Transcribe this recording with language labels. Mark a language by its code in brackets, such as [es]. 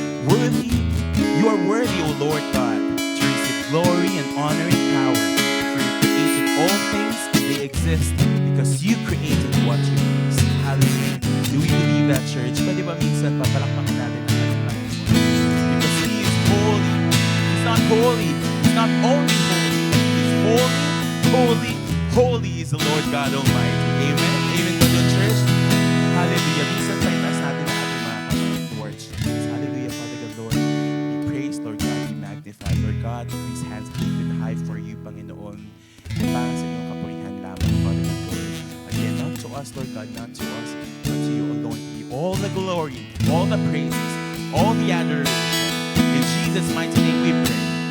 [en] Worthy, you are worthy, O Lord God, to receive glory and honor and power, for you created all things and they exist because you created what you please. Hallelujah. Do we believe that, church? [tl] Pwede ba minsan papalakpakan natin ang ating Panginoon? [en] Because He is holy. He's not holy. He's not only holy, but He's holy, holy, holy is the Lord God Almighty. Amen. Amen to the church. Hallelujah. [tl] Minsan tayo taas natin ang ating mga kamay [en] towards Jesus. Hallelujah, Father God, Lord. We praise, Lord God. We magnify, Lord God. These hands are lifted high for you, Panginoon. And [tl] para sa iyong kapurihan lamang, [en] Father God, Lord. Again, not to us, Lord God, not to us, but to you alone. Be all the glory, all the praises, all the adoration. In Jesus' mighty name we pray.